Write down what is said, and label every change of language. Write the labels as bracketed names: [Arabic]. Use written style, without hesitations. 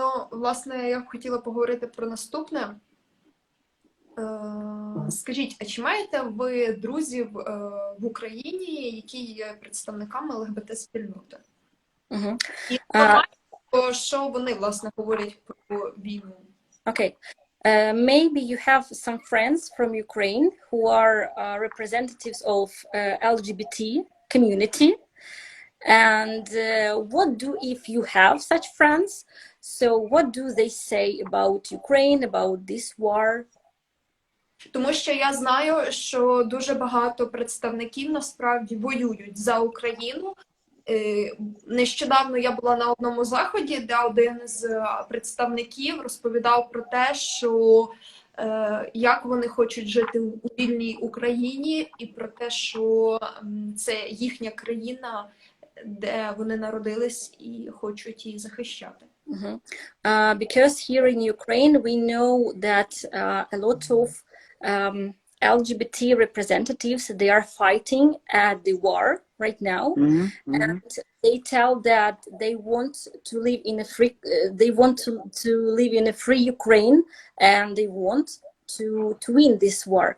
[Ukrainian] Власне, я б хотіла поговорити про наступне. Скажіть, а чи маєте ви друзів в Україні, які є представниками ЛГБТ-спільноти? І що вони, власне, говорять про війну? Окей. [English] Maybe you have some friends from Ukraine who are representatives of LGBT community. And if you have such friends, so what do they say about Ukraine, about this war? [Ukrainian] Тому що я знаю, що дуже багато представників насправді воюють за Україну. Нещодавно я була на одному заході, де один з представників розповідав про те, що як вони хочуть жити у вільній Україні, і про те, що це їхня країна, де вони народились і хочуть її захищати. [English] Because here in Ukraine we know that a lot of LGBT representatives, they are fighting at the war right now, and they tell that they want to live in a free, to live in a free Ukraine, and they want to win this war.